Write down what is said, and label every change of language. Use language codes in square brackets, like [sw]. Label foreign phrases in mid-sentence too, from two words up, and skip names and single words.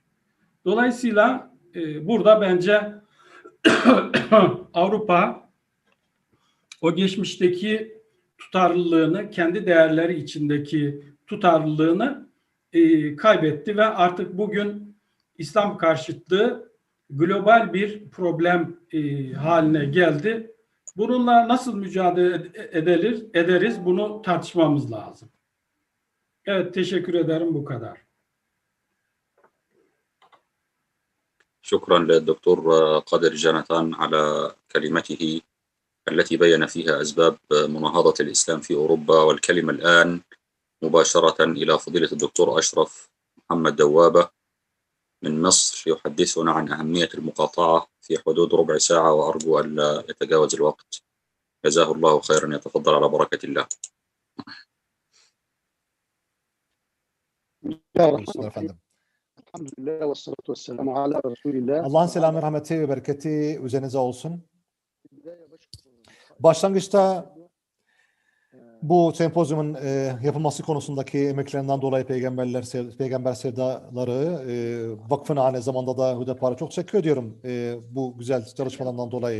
[tr] Dolayısıyla burada bence Avrupa o geçmişteki tutarlılığını, kendi değerleri içindeki tutarlılığını kaybetti ve artık bugün İslam karşıtlığı global bir problem haline geldi. Bununla nasıl mücadele ederiz bunu tartışmamız lazım. Evet, teşekkür ederim, bu kadar. [ar] شكرا للدكتور قادر جنتان على كلمته التي بين فيها أسباب مناهضة الإسلام في أوروبا. والكلمة الآن مباشرة إلى فضيلة الدكتور أشرف محمد دوابة من مصر يحدثنا عن أهمية المقاطعة في حدود ربع ساعة، وأرجو أن لا يتجاوز الوقت. جزاه الله خيرا، يتفضل على بركة الله. الحمد لله والصلاة والسلام على رسول الله. [tr] Allah'ın selamı, rahmeti ve bereketi üzerinize olsun. Başlangıçta bu sempozyumun yapılması konusundaki emeklerinden dolayı Peygamber Sevdaları Vakfı'na aynı zamanda da Hüdapar'a çok teşekkür ediyorum bu güzel çalışmalarından dolayı.